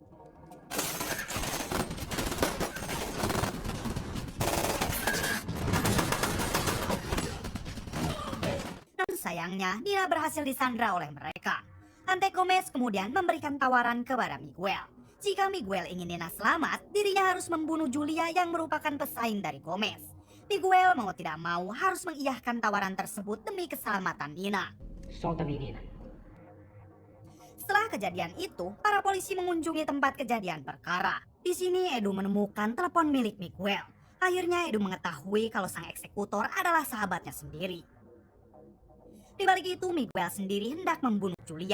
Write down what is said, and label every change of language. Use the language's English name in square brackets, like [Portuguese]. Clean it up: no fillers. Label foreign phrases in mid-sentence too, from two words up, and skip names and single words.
[Indonesian] Namun sayangnya, Nina berhasil disandra oleh mereka. Antek Gomez kemudian memberikan tawaran kepada Miguel. Jika Miguel ingin Nina selamat, dirinya harus membunuh Julia yang merupakan pesaing dari Gomez. Miguel mau tidak mau harus mengiyahkan tawaran tersebut demi keselamatan Nina. [Portuguese] Solta a menina. [Indonesian] Setelah kejadian itu, para polisi mengunjungi tempat kejadian perkara. Di sini Edu menemukan telepon milik Miguel. Akhirnya Edu mengetahui kalau sang eksekutor adalah sahabatnya sendiri. Di balik itu, Miguel sendiri hendak membunuh Julia.